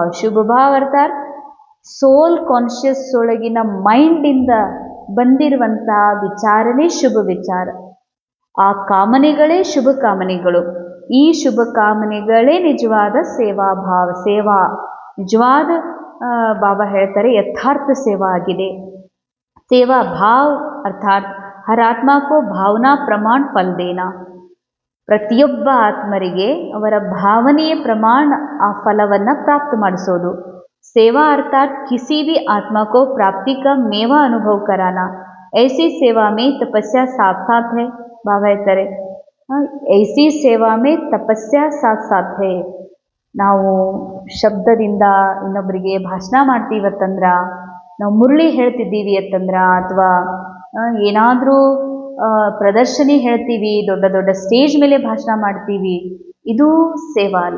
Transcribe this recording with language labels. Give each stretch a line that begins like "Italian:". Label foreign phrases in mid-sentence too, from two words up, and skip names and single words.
Kannada: ಶುಭ ಭಾವ ಅರ್ಥಾತ್
English: soul conscious
Kannada: ಒಳಗಿನ ಮೈಂಡಿಂದ ಬಂದಿರುವಂಥ ವಿಚಾರನೇ ಶುಭ ವಿಚಾರ. ಆ ಕಾಮನೆಗಳೇ ಶುಭ ಕಾಮನೆಗಳು. ಈ ಶುಭ ಕಾಮನೆಗಳೇ ನಿಜವಾದ ಸೇವಾ ಭಾವ, ಸೇವಾ ನಿಜವಾದ ಬಾಬಾ ಹೇಳ್ತಾರೆ ಯಥಾರ್ಥ ಸೇವಾ ಆಗಿದೆ.
Hindi: सेवा भाव अर्थात हर आत्मा को भावना प्रमाण फल देना.
Kannada: ಪ್ರತಿಯೊಬ್ಬ ಆತ್ಮರಿಗೆ ಅವರ ಭಾವನೆಯ ಪ್ರಮಾಣ ಆ ಫಲವನ್ನು ಪ್ರಾಪ್ತ ಮಾಡಿಸೋದು.
Hindi: सेवा अर्थात किसी भी आत्मा को प्राप्ति का मेवा अनुभव कराना. ऐसी सेवा में तपस्या साथ साथ है.
Kannada: ಬಾಬಾ ಹೇಳ್ತಾರೆ
Hindi: ऐसी सेवा में तपस्या साथ साथ है.
Kannada: ನಾವು ಶಬ್ದದಿಂದ ಇನ್ನೊಬ್ಬರಿಗೆ ಭಾಷಣ ಮಾಡ್ತೀವತ್ತಂದ್ರೆ, ನಾವು ಮುರಳಿ ಹೇಳ್ತಿದ್ದೀವಿ ಅಂತಂದ್ರೆ, ಅಥವಾ ಏನಾದರೂ ಪ್ರದರ್ಶನಿ ಹೇಳ್ತೀವಿ, ದೊಡ್ಡ ದೊಡ್ಡ ಸ್ಟೇಜ್ ಮೇಲೆ ಭಾಷಣ ಮಾಡ್ತೀವಿ, ಇದು ಸೇವಾ ಅಲ್ಲ.